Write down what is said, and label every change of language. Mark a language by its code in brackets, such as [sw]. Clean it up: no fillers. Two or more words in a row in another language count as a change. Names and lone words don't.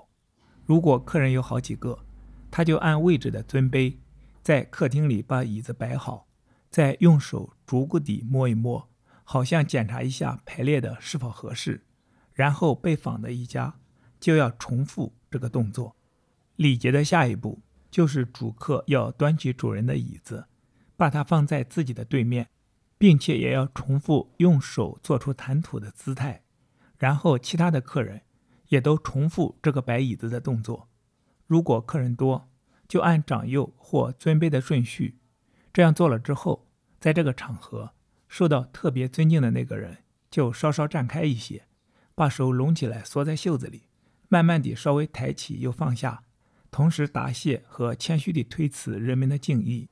[zh] 如果客人有好幾個，他就按位置的尊卑，在客廳裡把椅子擺好，再用手逐個地摸一摸，好像檢查一下排列的是否合適，然後被訪的一家就要重複這個動作。禮節的下一步就是主客要端起主人的椅子，把它放在自己的對面，並且也要重複用手做出彈土的姿態，然後其他的客人也都重複這個擺椅子的動作。如果客人多，就按長幼或尊卑的順序。這樣做了之後，在這個場合受到特別尊敬的那個人就稍稍站開一些，把手攏起來縮在袖子裡，慢慢地稍微抬起又放下，同時答謝和謙虛地推辭人們的敬意。